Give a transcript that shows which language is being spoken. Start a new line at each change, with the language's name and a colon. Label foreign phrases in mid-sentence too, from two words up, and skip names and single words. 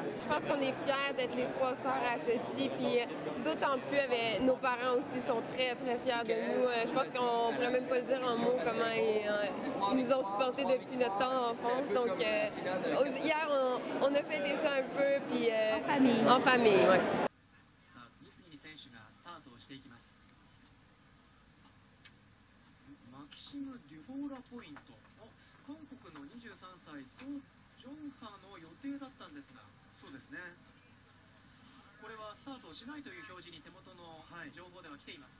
French: Je pense qu'on est fiers d'être les trois sœurs à Sochi, puis d'autant plus avec nos parents aussi sont très, très fiers de nous. Je pense qu'on ne pourrait même pas le dire en mots comment ils nous ont supportés depuis notre temps en France. Donc, hier, on a fêté ça un peu, puis en famille, ouais.
Japanese: していきます。マキシム・デュフォーラポイント。韓国の23歳ソ・ジョンファの予定だったんですが、そうですね。これはスタートをしないという表示に手元の情報では来ています。